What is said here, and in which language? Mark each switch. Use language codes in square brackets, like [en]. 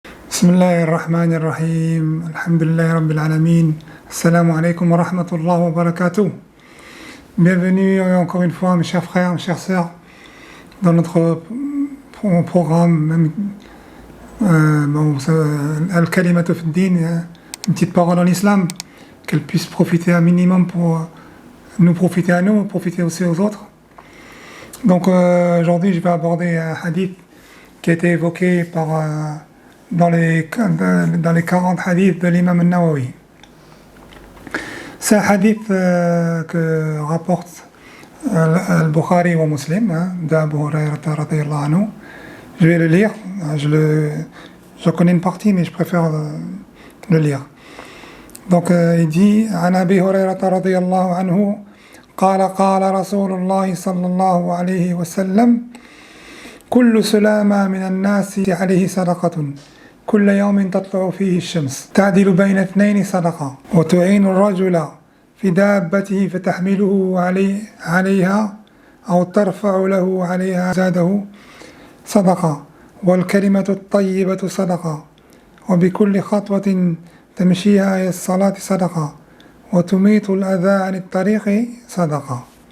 [ar] بسم الله الرحمن الرحيم الحمد لله رب العالمين Assalamu alaikum wa rahmatullahi wa barakatuh. [fr] Bienvenue encore une fois mes chers frères, mes chères sœurs dans notre programme Al-Kalimatu fi Din, une petite parole en islam, qu'elle puisse profiter un minimum pour nous profiter à nous, profiter aussi aux autres. Donc aujourd'hui je vais aborder un hadith qui a été évoqué dans les 40 hadiths de l'imam al-Nawawi. C'est un hadith que rapporte al-Bukhari ou Muslim, d'Abu Hurayrata radiyallahu anhu. Je vais le lire, je connais une partie mais je préfère le lire. Donc il dit [ar] عن أبي هريرة رضي الله عنه قال رسول الله صلى الله عليه وسلم كل سلامة من الناس عليه صدقة كل يوم تطلع فيه الشمس تعدل بين اثنين صدقة وتعين الرجل في دابته فتحمله عليها أو ترفع له عليها زاده صدقة والكلمة الطيبة صدقة وبكل خطوة تمشيها إلى الصلاة صدقة وتميت الأذى عن الطريق صدقة.